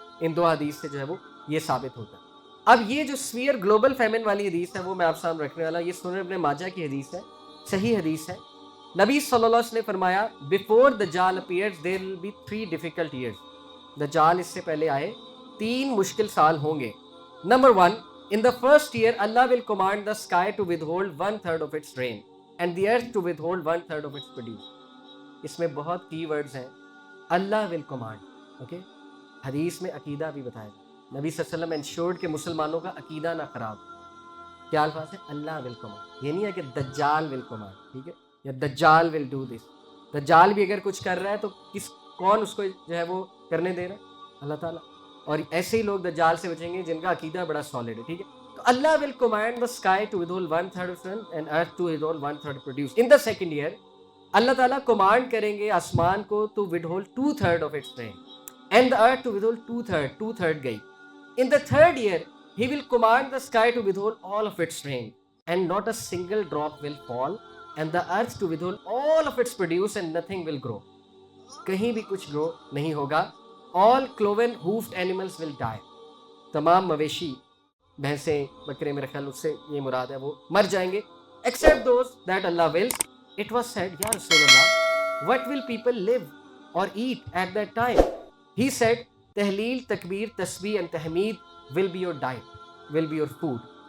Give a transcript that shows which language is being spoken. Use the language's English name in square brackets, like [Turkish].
[Urdu] ان دو حدیث سے جو ہے وہ یہ ثابت ہوتا ہے. اب یہ جو سویئر گلوبل فیمن والی حدیث ہے وہ میں آپ سامنے رکھنے والا, یہ سنن ابن ماجہ کی حدیث ہے, صحیح حدیث ہے. نبی صلی اللہ علیہ وسلم نے فرمایا [English] Before دجال appears there will be 3 difficult years. [Urdu] دجال اس سے پہلے آئے 3 مشکل سال ہوں گے. [English] Number 1, in the first year Allah will command the sky to withhold 1/3 of its rain and the earth to withhold 1/3 of its produce. [Urdu] اس میں بہت کی ورڈز ہیں. [English] Allah will command. [Urdu] اوکے, حدیث میں عقیدہ بھی بتایا جائے. نبی صلی اللہ علیہ وسلم انشورڈ کہ مسلمانوں کا عقیدہ نہ خراب. کیا الفاظ ہے؟ اللہ [English] will command. [Urdu] یہ نہیں ہے کہ دجال will command, ٹھیک ہے, یا دجال [English] will do this. [Urdu] دجال بھی اگر کچھ کر رہا ہے تو کون اس کو جو ہے وہ کرنے دے رہا ہے؟ اللہ تعالیٰ. اور ایسے ہی لوگ دجال سے بچیں گے جن کا عقیدہ بڑا سالڈ ہے, ٹھیک ہے. [English] تو Allah will command the sky to withhold 1/3 of sun and earth to withhold 1/3 produce. In the second year, [Urdu] اللہ تعالیٰ کمانڈ کریں گے آسمان کو [English] to withhold 2/3 of its rain and the earth to withhold 2/3 گئی. In the third year, he will command the sky to withhold all of its rain and not a single drop will fall, and the earth to withhold all of its produce and nothing will grow. [Urdu] کہیں بھی کچھ گرو نہیں ہوگا. [English] All cloven hoofed animals will die. [Urdu] تمام مویشی, بھینسیں, بکرے, میرے خیال اس سے یہ مراد ہے, وہ مر جائیں گے. [English] Except those that Allah wills. It was said, Ya Rasulullah, what will people live or eat at that time? He said, تحلیل, تکبیر, تسبیح and تحمید will be your diet, will be your food.